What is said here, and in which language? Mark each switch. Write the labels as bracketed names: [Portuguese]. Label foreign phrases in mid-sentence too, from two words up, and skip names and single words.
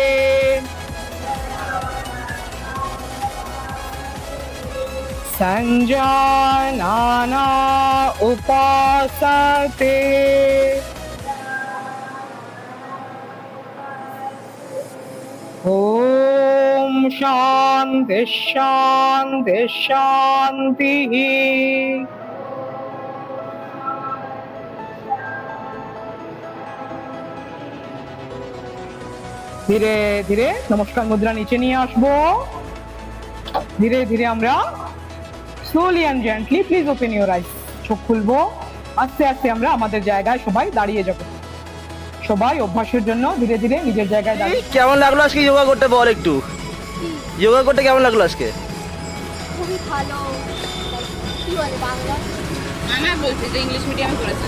[Sanskrit] सञ्जानाना उपासते ॐ शान्ति शान्ति शान्तिः। [Bangla] ধীরে ধীরে নমস্কার মুদ্রা নিচে নিয়ে আসবো। ধীরে ধীরে আমরা [English] slowly and gently, please open your eyes, [Bangla] চোখ খুলবো। আস্তে আস্তে আমরা আমাদের জায়গায় সবাই দাঁড়িয়ে যাব। সবাই অভ্যাসের জন্য ধীরে ধীরে নিজের জায়গায় দাঁড়িয়ে। কেমন লাগলো আজকে যোগা করতে? বল একটু, যোগা করতে কেমন লাগলো আজকে? খুবই ভালো। কি বলে বাংলা? আমি বলছি যে [English] English medium [Bangla] পড়েছে।